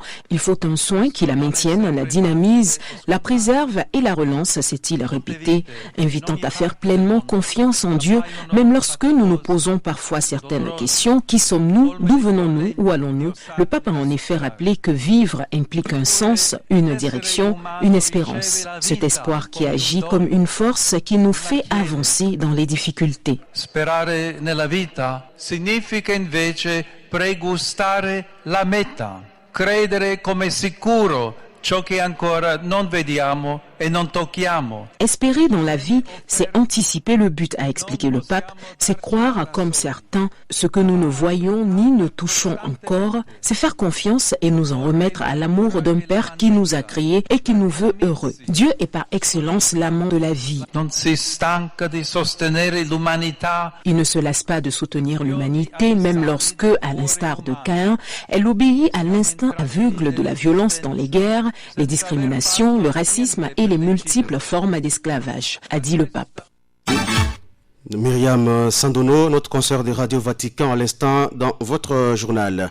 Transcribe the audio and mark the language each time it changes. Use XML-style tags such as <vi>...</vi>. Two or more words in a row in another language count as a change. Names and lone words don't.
<fr>Il faut un soin qui la maintienne, la dynamise, la préserve et la relance, s'est-il répété, invitant à faire pleinement confiance en Dieu, même lorsque nous nous posons parfois certaines questions. Qui sommes-nous? D'où venons-nous? Où allons-nous? Le pape a en effet rappelé que vivre implique un sens, une direction, une espérance. Cet espoir qui agit comme une force qui nous fait avancer dans les difficultés.</fr> <it>Sperare nella vita significa invece pregustare la meta, credere come sicuro ciò che ancora non vediamo et non tocchiamo.</it> <fr>Espérer dans la vie, c'est anticiper le but, a expliqué le pape. C'est croire, comme certains, ce que nous ne voyons ni ne touchons encore. C'est faire confiance et nous en remettre à l'amour d'un Père qui nous a créés et qui nous veut heureux. Dieu est par excellence l'amant de la vie.</fr> <it>Non si stanca di sostenere l'umanità.</it> <fr>Il ne se lasse pas de soutenir l'humanité, même lorsque, à l'instar de Caïn, elle obéit à l'instinct aveugle de la violence dans les guerres, les discriminations, le racisme et les multiples formes d'esclavage, a dit le pape. Myriam Sandono, notre consoeur de Radio Vatican à l'instant dans votre journal.</fr>